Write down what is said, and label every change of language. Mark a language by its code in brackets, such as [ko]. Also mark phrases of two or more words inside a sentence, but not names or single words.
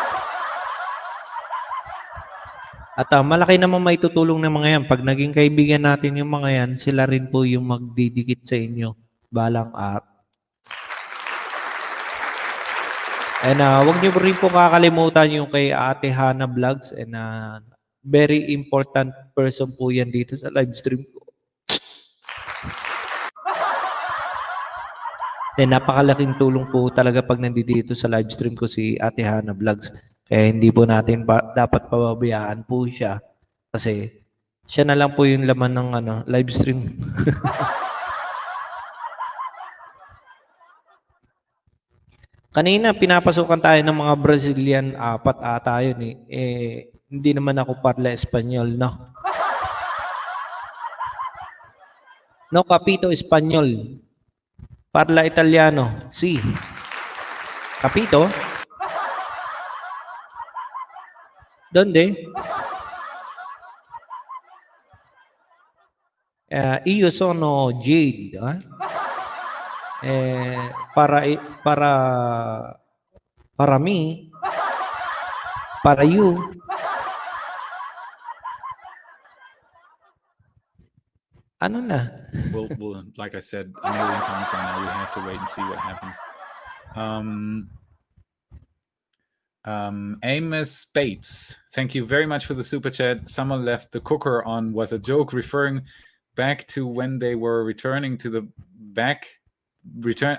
[tl] At malaki naman may tutulong ng mga yan. Pag naging kaibigan natin yung mga yan, sila rin po yung magdidikit sa inyo balang araw. And wag niyo rin po kakalimutan yung kay Ate Hana Vlogs. And [en] very important person [tl] po yan dito sa live stream ko. And napakalaking tulong po talaga pag nandito sa live stream ko si Ate Hana Vlogs. Kaya hindi po natin dapat pababayaan po siya kasi siya na lang po yung laman ng live stream. Kanina pinapasukan tayo ng mga Brazilian, 4 ata yun eh. Hindi naman ako [it] parla Espanyol, [tl] no? [it] No capito Espanyol. Parla Italiano. Si. Capito? [es] ¿Dónde? [it] Io sono Jade. [es] Para me, para you. [tl] Ano na? [en] We'll, like I said a million times by now, we have to wait and see what happens. Amos Bates, thank you very much for the super chat. Someone left the cooker on was a joke referring back to when they were returning to the return.